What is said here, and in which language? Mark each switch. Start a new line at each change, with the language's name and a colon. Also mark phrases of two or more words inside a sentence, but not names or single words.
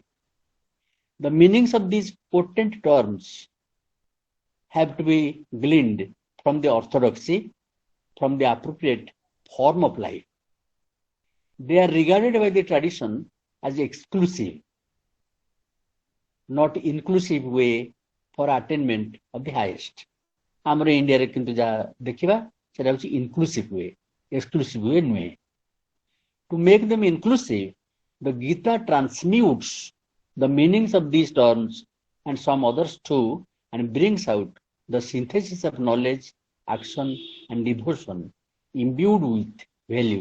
English: The meanings of these potent terms have to be gleaned from the orthodoxy, from the appropriate form of life. They are regarded by the tradition as exclusive, not inclusive way for attainment of the highest.
Odia: ଆମର ଇଣ୍ଡିଆରେ କିନ୍ତୁ ଯାହା ଦେଖିବା ସେଟା ହେଉଛି
English: inclusive way, exclusive way
Odia: ନୁହେଁ.
English: To make them inclusive, the Gita transmutes the meanings of these terms and some others too, and brings out the synthesis of knowledge, action, and devotion imbued with value.